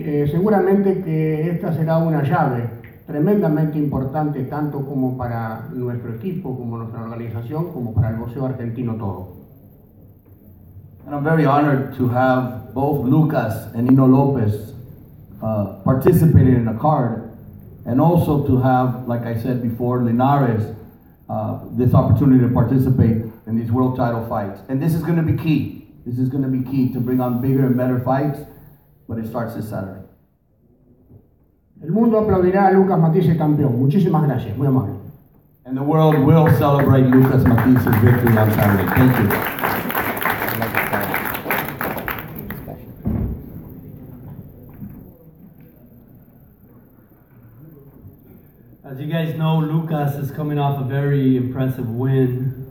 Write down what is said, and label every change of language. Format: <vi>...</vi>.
<es>Seguramente que esta será una llave tremendamente importante tanto como para nuestro equipo, como nuestra organización, como para el boxeo argentino todo.</es> <en>And I'm very honored to have both Lucas and Nino Lopez participating in a card, and also to have, like I said before, Linares this opportunity to participate in these world title fights. And this is going to be key. This is going to be key to bring on bigger and better fights, but it starts this Saturday.</en> <es>El mundo aplaudirá a Lucas Matthysse campeón. Muchísimas gracias, muy amable.</es> <en>And the world will celebrate Lucas Matthysse's victory on Saturday. Thank you. As you guys know, Lucas is coming off a very impressive win.</en>